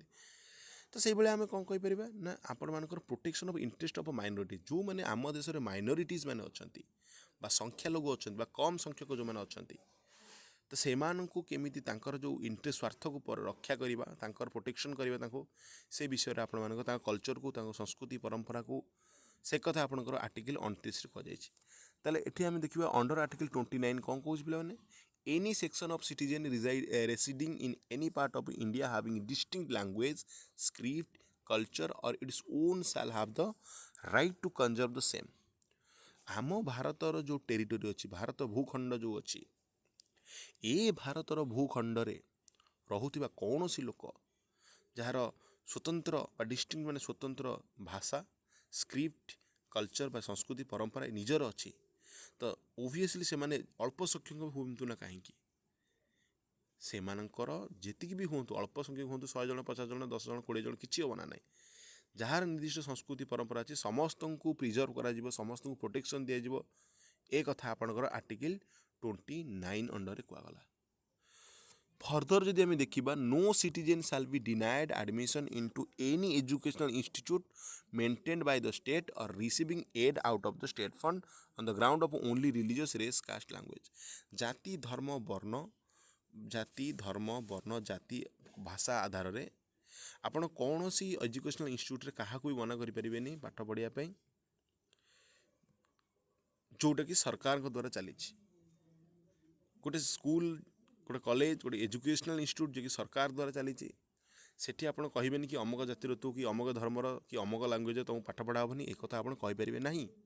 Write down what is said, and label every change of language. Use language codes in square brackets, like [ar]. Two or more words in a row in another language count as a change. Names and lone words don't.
[or] ତ ସେଇଭଳିଆ ଆମେ କ'ଣ କହିପାରିବା ନା ଆପଣମାନଙ୍କର [en] protection of interest of minorities, [or] ଯେଉଁମାନେ ଆମ ଦେଶରେ ମାଇନରିଟିଜ୍ ମାନେ ଅଛନ୍ତି ବା ସଂଖ୍ୟାଲଘୁ ଅଛନ୍ତି ବା କମ୍ ସଂଖ୍ୟକ ଯେଉଁମାନେ ଅଛନ୍ତି, ତ ସେମାନଙ୍କୁ କେମିତି ତାଙ୍କର ଯେଉଁ ଇଣ୍ଟରେଷ୍ଟ ସ୍ୱାର୍ଥକୁ ରକ୍ଷା କରିବା, ତାଙ୍କର ପ୍ରୋଟେକ୍ସନ୍ କରିବା ତାଙ୍କୁ, ସେ ବିଷୟରେ ଆପଣମାନଙ୍କ ତାଙ୍କ କଲଚରକୁ, ତାଙ୍କ ସଂସ୍କୃତି ପରମ୍ପରାକୁ, ସେ କଥା ଆପଣଙ୍କର ଆର୍ଟିକଲ୍ 29ରେ କୁହାଯାଇଛି। ତାହେଲେ ଏଠି ଆମେ ଦେଖିବା [en] under article [or] 29 କ'ଣ କହୁଛି ପିଲାମାନେ? [en] Any section of citizen residing in any part of India having distinct language, script, culture or its own shall have the right to conserve the same। [or] ଆମ ଭାରତର ଯେଉଁ ଟେରିଟୋରି ଅଛି, ଭାରତ ଭୂଖଣ୍ଡ ଯେଉଁ ଅଛି, ଏ ଭାରତର ଭୂଖଣ୍ଡରେ ରହୁଥିବା କୌଣସି ଲୋକ ଯାହାର ସ୍ୱତନ୍ତ୍ର ବା ଡିଷ୍ଟିଙ୍କ୍ଟ ମାନେ ସ୍ୱତନ୍ତ୍ର ଭାଷା, [en] script, culture [or] ବା ସଂସ୍କୃତି ପରମ୍ପରା ନିଜର ଅଛି, ତ ଓଭିୟସଲି ସେମାନେ ଅଳ୍ପ ସଂଖ୍ୟକ ହୁଅନ୍ତୁ ନା କାହିଁକି, ସେମାନଙ୍କର ଯେତିକି ବି ହୁଅନ୍ତୁ, ଅଳ୍ପ ସଂଖ୍ୟକ ହୁଅନ୍ତୁ, 100 ଜଣ, 50 ଜଣ, 10 ଜଣ, 20 ଜଣ, କିଛି ହେବ ନା ନାହିଁ। ଯାହାର ନିର୍ଦ୍ଦିଷ୍ଟ ସଂସ୍କୃତି ପରମ୍ପରା ଅଛି ସମସ୍ତଙ୍କୁ ପ୍ରିଜର୍ଭ କରାଯିବ, ସମସ୍ତଙ୍କୁ ପ୍ରୋଟେକ୍ସନ୍ ଦିଆଯିବ। ଏ କଥା ଆପଣଙ୍କର ଆର୍ଟିକଲ୍ 29 ଅଣ୍ଡରରେ କୁହାଗଲା। ଫର୍ଦର ଯଦି ଆମେ ଦେଖିବା, [en] no citizen shall be denied admission into any educational institute maintained by the state or receiving aid out of the state fund on the ground of only religious, race, caste, language। [or] ଜାତି ଧର୍ମ ବର୍ଣ୍ଣ ଜାତି ଭାଷା ଆଧାରରେ ଆପଣ କୌଣସି [en] educational institute [or] କାହାକୁ ବି ମନା କରିପାରିବେନି ପାଠ ପଢ଼ିବା ପାଇଁ, ଯେଉଁଟାକି ସରକାରଙ୍କ ଦ୍ୱାରା ଚାଲିଛି। ଗୋଟେ ସ୍କୁଲ, ଗୋଟେ କଲେଜ, ଗୋଟେ [en] educational institute [or] ଯିଏକି ସରକାର ଦ୍ୱାରା ଚାଲିଛି, ସେଠି ଆପଣ କହିବେନି କି ଅମକ ଜାତିର ତୁ, କି ଅମକ ଧର୍ମର, କି ଅମକ ଲାଙ୍ଗୁଏଜ୍ ତୁମକୁ ପାଠ ପଢ଼ା ହେବନି, ଏ କଥା ଆପଣ କହିପାରିବେ ନାହିଁ।